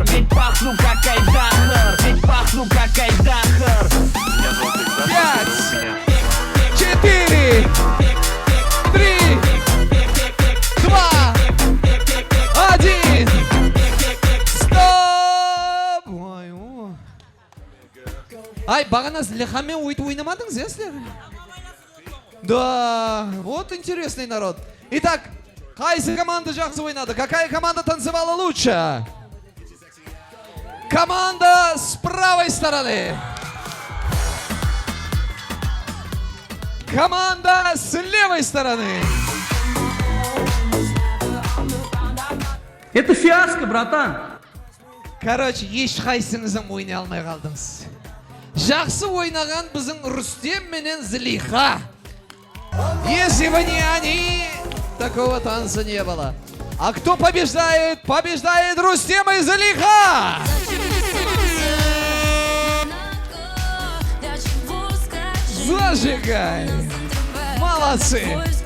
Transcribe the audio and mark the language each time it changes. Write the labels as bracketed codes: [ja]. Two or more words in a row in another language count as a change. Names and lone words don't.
[ru] Ведь пахну как айдахар. Ведь пахну как айдахар. 5, 4, 3, 2, 1. Стоп! Ой, о. [kk] Ай, бағана Зілихамен ойнамадыңыз, я сіздер? [ru] Да, вот интересный народ. Итак, [kk] қайсы команда жақсы ойнады? [ru] Какая команда танцевала лучше? Команда с правой стороны. Команда с левой стороны. Это фиаско, братан. [kk] Короче, ешқайсыңызың ойнай алмай қалдыңыз. Жақсы ойнаған біздің Рустем менен Зілиха. [ru] Если бы не они, такого танца не было. А кто побеждает? Побеждает Рустем и Зілиха! Зажигай! Молодцы!